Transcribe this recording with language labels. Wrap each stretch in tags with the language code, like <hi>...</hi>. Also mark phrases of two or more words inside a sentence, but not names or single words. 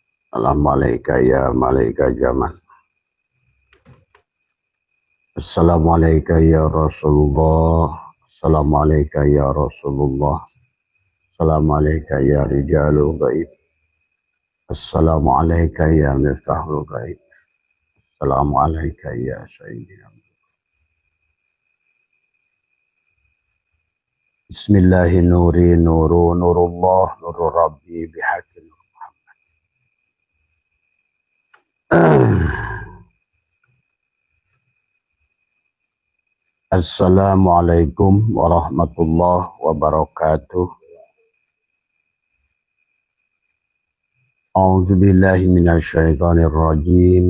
<ar>السلام عليكم يا ملائكة الزمان. السلام عليكم يا رسول الله. السلام عليكم يا رسول الله. السلام عليكم يا رجال الغيب. السلام عليكم يا مفتاح الغيب. السلام عليكم يا سيدنا. بسم الله نوري نور نور الله نور ربي بحق محمد. السلام عليكم ورحمة الله وبركاته. أعوذ بالله من الشيطان الرجيم.</ar>